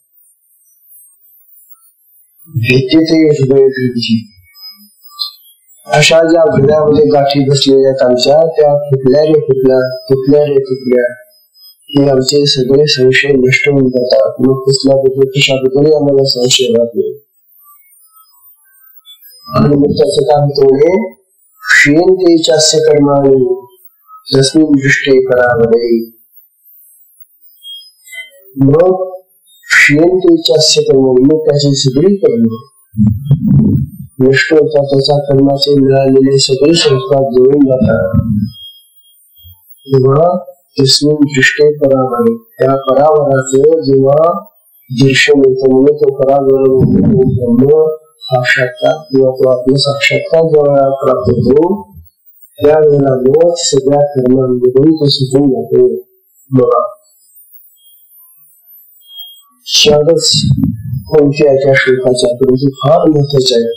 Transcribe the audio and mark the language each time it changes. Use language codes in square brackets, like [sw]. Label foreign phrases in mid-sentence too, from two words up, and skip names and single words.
[sa] भिद्यते हृदय ग्रंथी, [mr] अशा ज्या हृदयामध्ये गाठी बसलेल्या आहेत आमच्या, त्या फुटल्या रे फुटल्या, फुटल्या रे फुटल्या, हे आमचे सगळे संशय नष्ट होऊन जातात. मग कुठल्याबद्दल कशाबद्दल आम्हाला संशय राहतो. आणि मग त्याचं काय होतं, [sa] क्षीणते चास्य कर्माणि तस्मिन् दृष्टे परावरे. मग क्षीणते चास्य कर्माणि, [mr] मग त्याची सगळी कर्म नष्ट होतात. त्याच्या कर्माचे मिळालेले सगळे संस्कार जुळून जातात. [sa] तेव्हा तस्मिन् दृष्टे परावरे, [mr] त्या परावराचं जेव्हा दर्शन येतं, म्हणजे तो परावर ब्रह्म साक्षात्कार किंवा तो आपला साक्षात्कार जेव्हा प्राप्त होतो त्यावेळेला मग सगळ्या कर्मांमधून तो सुटून जातो. बघा शाळच कोणत्या त्या श्लोकाच्या, परंतु फार महत्वाचे आहे.